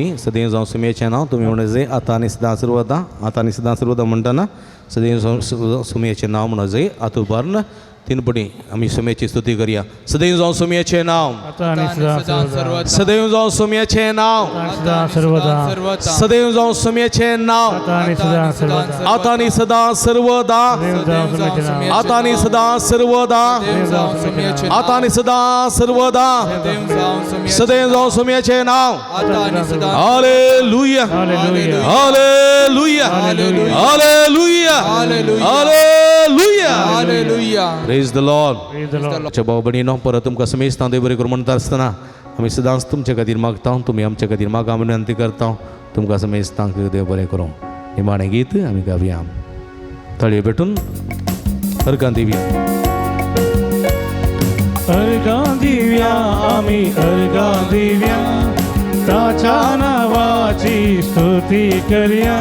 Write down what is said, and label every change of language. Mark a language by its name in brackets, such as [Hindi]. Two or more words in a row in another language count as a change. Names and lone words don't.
[Konkani] सदैव जावं सुमयेचें नांव तुमी म्हणत जाय आता आणि सदा सर्वदा. आता आणि सदा सर्वदा म्हणटाना सदैव जावं सुमयेचें नांव म्हणत जाय. आता उबारून 3 पोटी आमी सुमयेची स्तुती करया. सदैव जावं सुमयेचें नांव. आता आणि सदा सर्वदा. सदैव जावं सुमयेचें नांव. आणि सदा सर्वदा. सदैव जावं सुमयेचें नांव. आता आणि सदा सर्वदा. आता आणि सदा सर्वदा. सदैव जावं सुमयेचें नाव. आता आणि सदा सर्वदा. आता आणि सदा सर्वदा. सदैव जावं सुमयेचें नाव. हालेलुया हालेलुया. हालेलुया हालेलुया हालेलुया. [English] Praise the Lord. Praise the Lord. [Konkani] आमच्या भाव भयणीनो परत तुमकां समेस्तां देव बरें करूं म्हणटा आसतना आमी सदांच तुमचे खातीर मागता. तुमी आमच्या खातीर मागा आमी विनंती करता. तुमकां समेस्तांक देव बरें करूं. निमाणें गीत आमी गावया. ताळयो भेटून अर्गां दिवया. अर्गां दिव्या आम्ही अर्गां दिव्या ताच्या नावाची स्तुती करया.